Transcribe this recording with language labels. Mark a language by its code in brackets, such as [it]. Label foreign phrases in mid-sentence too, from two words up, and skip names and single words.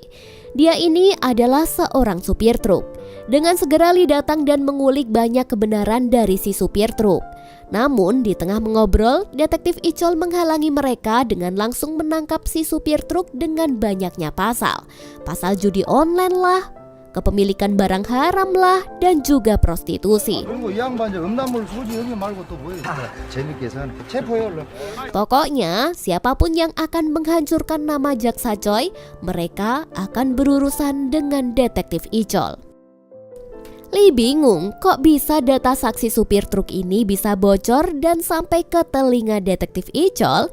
[id] Dia ini adalah seorang supir truk. Dengan segera Lee datang dan mengulik banyak kebenaran dari si supir truk. Namun di tengah mengobrol, detektif Icol menghalangi mereka dengan langsung menangkap si supir truk dengan banyaknya pasal. Pasal judi online lah, kepemilikan barang haram lah, dan juga prostitusi. [ko] 그리고 이 양반 이제 음란물 소지 여기 말고 또 뭐 재밌게 사는 체포해 얼른. [id] Pokoknya siapapun yang akan menghancurkan nama Jaksa Choi, mereka akan berurusan dengan detektif Icol. Lee bingung kok bisa data saksi supir truk ini bisa bocor dan sampai ke telinga detektif Icol.